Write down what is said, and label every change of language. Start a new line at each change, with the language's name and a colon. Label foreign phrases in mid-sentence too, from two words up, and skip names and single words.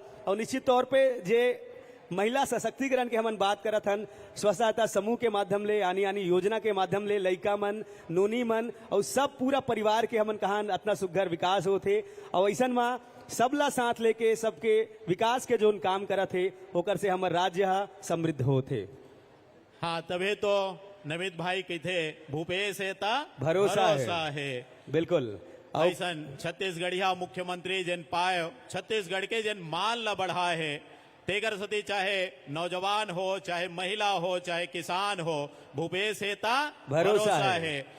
Chhattisgarhi: और निश्चित तौर पे जे महिला सशक्तिकरण के हमन बात करत हन, स्व सहायता समूह के माध्यम ले आनी आनी योजना के माध्यम ले लइका मन नोनी मन और सब पूरा परिवार के हमन कहान इतना सुघर विकास होते। और ऐसा में सबला साथ लेके सबके विकास के जो काम करत थे ओकर से हमार राज्य समृद्ध होते। हाँ तभी तो नमित भाई कहते भूपेश है ता भरोसा है। बिल्कुल, ऐसा छत्तीसगढ़िया मुख्यमंत्री जन पाए छत्तीसगढ़ के जन मान ला बढ़ा है तेगर सती, चाहे नौजवान हो चाहे महिला हो चाहे किसान हो, भूपेश है ता भरोसा है।